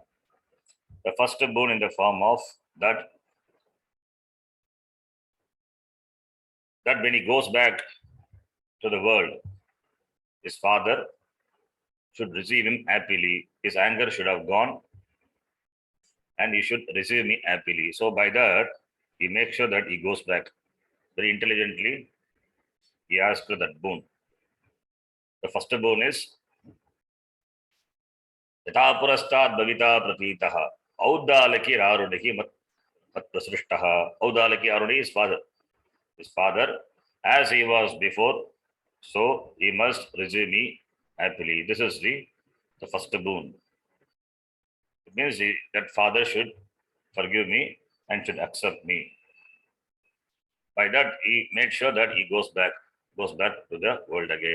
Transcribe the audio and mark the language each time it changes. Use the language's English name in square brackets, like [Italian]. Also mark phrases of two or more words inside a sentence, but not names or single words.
[English] The first boon in the form of that when he goes back to the world, his father should receive him happily. His anger should have gone and he should receive me happily. So by that, he makes sure that he goes back very intelligently. He asks for that boon. The first boon is [Sanskrit] Yatha purastat bhavita pratitaha Audalaki rarudahi mat prasrishtaha. [English] Audalaki Aruni is father. His father, as he was before, so he must receive me happily. This is the first boon. It means that father should forgive me and should accept me. By that, he made sure that he goes back to the world again.